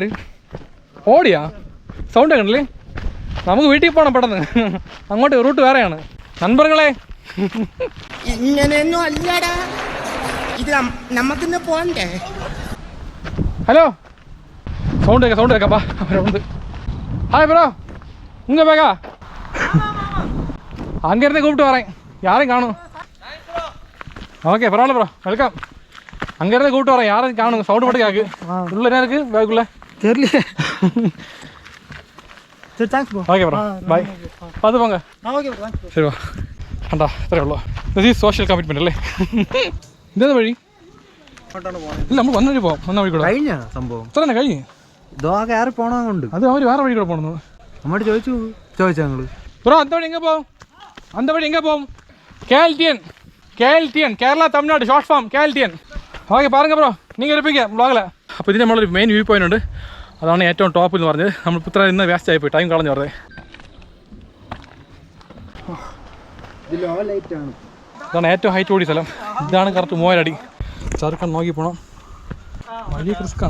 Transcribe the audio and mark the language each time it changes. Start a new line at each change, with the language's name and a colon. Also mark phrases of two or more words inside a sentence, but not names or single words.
Malayalam: ഓടിയാ? സൗണ്ട് കണ്ടില്ലേ? നമുക്ക് വീട്ടിൽ പോകണം പെട്ടെന്ന്. അങ്ങോട്ട് റൂട്ട് വേറെയാണ്. നண்பர்களே, ഇങ്ങനെയൊന്നും അല്ലടാ, ഇത് നമുക്കിന്ന് പോണ്ടേ? ഹലോ, സൗണ്ട് കേൾക്കാം. അവരുണ്ട്.
English: hi bro,
Tamil: உங்க பேகா? அங்கேருந்து கூப்பிட்டு வரேன், யாரையும் காணும். ஓகே பரவாயில்ல ப்ரோ, வெல்கம். அங்கேருந்து கூப்பிட்டு வரேன், யாரையும் காணும். சவுண்டு மட்டும் கேட்கு. உள்ள என்ன இருக்குது பேக்குள்ளே? தெரியல. சரி,
English: thanks bro. okay bro, bye.
Tamil: பார்த்து போங்க.
English: okay bro,
Tamil: சரி வா.
Malayalam: കണ്ടാ, ഇത്രയേ ഉള്ളൂ.
English: this is social commitment
Malayalam: അല്ലേ? ഇതേത് വഴി? ഇല്ല നമ്മൾ വന്ന വഴി പോവാം. വന്ന വഴി കൂടെ കഴിഞ്ഞ സംഭവം ഇത്ര തന്നെ കഴിഞ്ഞ്. ഇതോ കയറി പോണ കൊണ്ട് അത് അവർ വേറെ വഴി കൂടെ പോകണം. നമ്മോട് ചോദിച്ചാ ഞങ്ങള്
Tamil: ப்ரோ அந்த வழி எங்கே போகும்? அந்த வழி எங்கே போகும்? கேஎல்டிஎன் கேரளா தமிழ்நாடு
English: short form
Tamil: கேஎல்டிஎன். ஓகே பாருங்க ப்ரோ,
Malayalam: നിങ്ങൾ എടുപ്പിക്കാം വ്ളോഗിൽ. അപ്പോൾ ഇതിന് നമ്മളൊരു
English: main view point
Malayalam: ഉണ്ട്. അതാണ് ഏറ്റവും ടോപ്പ് എന്ന് പറഞ്ഞത്. നമ്മൾ ഇത്ര ഇന്ന് വേസ്റ്റ് ആയിപ്പോയി, ടൈം കളഞ്ഞു പറഞ്ഞത്. ഇതാണ് ഏറ്റവും ഹൈറ്റ് കൂടിയ സ്ഥലം. ഇതാണ് കറക്റ്റ് 3000 അടി. ചെറുക്കാൻ നോക്കി പോകണം. വലിയ റിസ്ക്കാണ്.